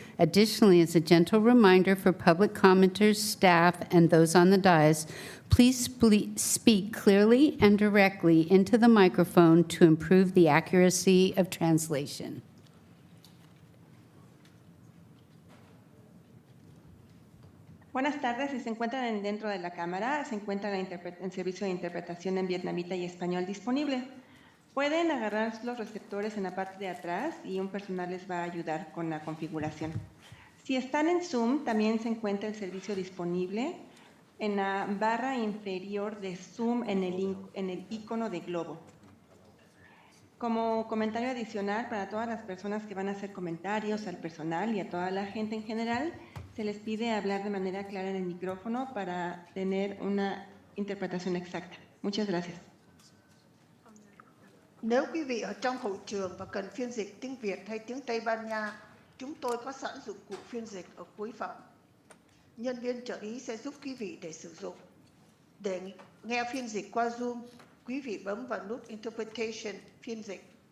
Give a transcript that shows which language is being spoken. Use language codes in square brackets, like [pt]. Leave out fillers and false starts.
[en] Additionally, as a gentle reminder for public commenters, staff, and those on the dais, please speak clearly and directly into the microphone to improve the accuracy of translation. [es] Buenas tardes, si se encuentran dentro de la cámara, se encuentra el servicio de interpretación en vietnamita y español disponible. Pueden agarrar los receptores en la parte de atrás y un personal les va a ayudar con la configuración. Si están en Zoom, también se encuentra el servicio disponible en la barra inferior de Zoom en el icono de globo. Como comentario adicional para todas las personas que van a hacer comentarios al personal y a toda la gente en general, se les pide hablar de manera clara en el micrófono para tener una interpretación exacta. Muchas gracias. [vi] Nếu quý vị ở trong hội trường và cần phiên dịch tiếng Việt hay tiếng Tây Ban Nha, chúng tôi có sẵn dụng cụ phiên dịch ở cuối phòng. Nhân viên trợ lý sẽ giúp quý vị để sử dụng. Để nghe phiên dịch qua Zoom, quý vị bấm vào nút Interpretation phiên dịch.